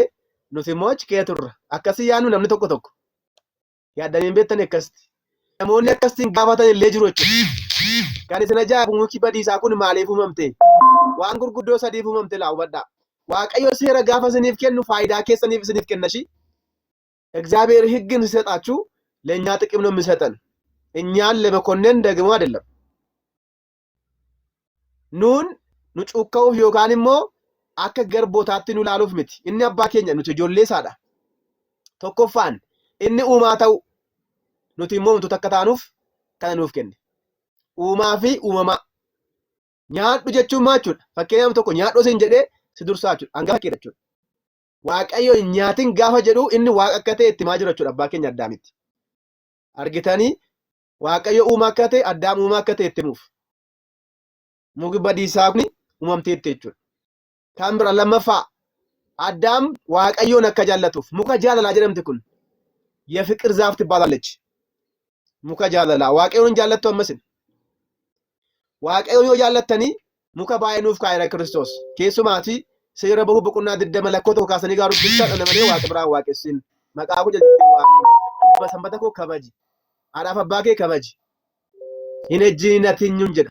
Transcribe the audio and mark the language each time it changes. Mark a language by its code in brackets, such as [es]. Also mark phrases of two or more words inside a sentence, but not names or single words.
[om] Nuti immoo achi kee turra. Akkasii yaadnu namni tokko tokko. Yaaddanii beektanii akkasitti. Namoonni akkasiin gaafatan illee jiru jechuudha. Kan isin ajaa'ibu muki badiisaa kun maaliif uumamte? Waan gurguddoo sadiif uumamte laa hubadhaa. Waaqayyo seera gaafa isiniif kennu faayidaa keessaniif isiniif kennashi. [am] እግዚአብሔር ሕግን ሲሰጣችሁ ለእኛ ጥቅም ነው የሚሰጠን። እኛን ለመኮነን ደግሞ አይደለም። ኑን [om] nu cuukka'uuf yookaan immoo akka garbootaatti nu ilaaluuf miti. Inni abbaa keenya nuti ijoollee isaadha. Tokkoffaan inni uumaa ta'u nuti immoo wantoota akka taanuuf kana nuuf kenne. Uumaa fi uumamaa. Nyaadhu jechuun maal jechuudha? Fakkeenyaaf tokko nyaadhu isin jedhee si dursaa jechuudha. Hangafa keedha jechuudha. Waaqayyo nyaatin gaafa jedhu inni waaqa akka ta'e itti maa jira jechuudha abbaa keenya Addaamitti. Argitanii Waaqayyo uumaa akka ta'e Addaam uumaa akka ta'e itti himuuf. Muki badiisaa kun uumamteetti jechuudha. Kan bira lammaffaa Addaam Waaqayyoon akka jaallatuuf muka jaalalaa jedhamti kun [am] የፍቅር ዛፍ ትባላለች። [om] muka jaalalaa waaqayyoon jaallattu ammasin. Waaqayyoon yoo jaallattanii muka baay'ee kaayira Kiristoos. Keessumaati seera bahuu boqonnaa 20 lakkoota kaasanii gaaruu bitta dhala malee waaqa biraan waaqessin. Maqaa koo jalatti waamee sanbata koo kabaji. Haadhaaf abbaa kee kabaji. Hin ejjiinatinyu jedha.